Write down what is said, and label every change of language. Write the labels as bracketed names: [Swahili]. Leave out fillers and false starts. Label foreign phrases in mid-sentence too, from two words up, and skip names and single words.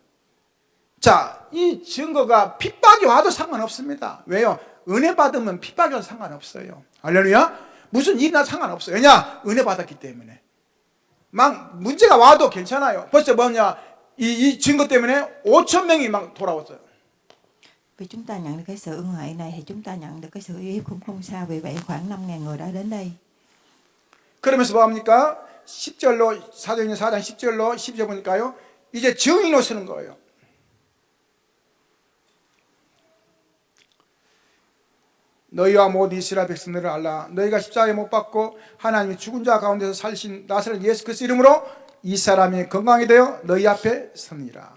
[Korean] 자, 이 증거가 핍박이 와도 상관없습니다. 왜요? 은혜 받으면 핍박이 와도 상관없어요. 할렐루야. 무슨 일이나 상관없어요. 왜냐? 은혜 받았기 때문에. 막 문제가 와도 괜찮아요. 벌써 이 증거 때문에 5천 명이 막 돌아왔어요. [Vietnamese] Vì chúng ta nhận được cái sự ân huệ này thì chúng ta nhận được cái sự yêu cũng không sao. Vì vậy khoảng 5.000 người đã đến đây. [Korean] 그러면서 뭐합니까? 10절로 사도행전 4장 10절로 12절 보니까요. 이제 증인으로 서는 거예요. 너희와 모든 이스라엘 백성들을 알라. 너희가 십자가에 못 박고 하나님이 죽은 자 가운데서 살신 나사렛 예수 그리스도 이름으로 이 사람이 건강이 되어 너희 앞에 서니라.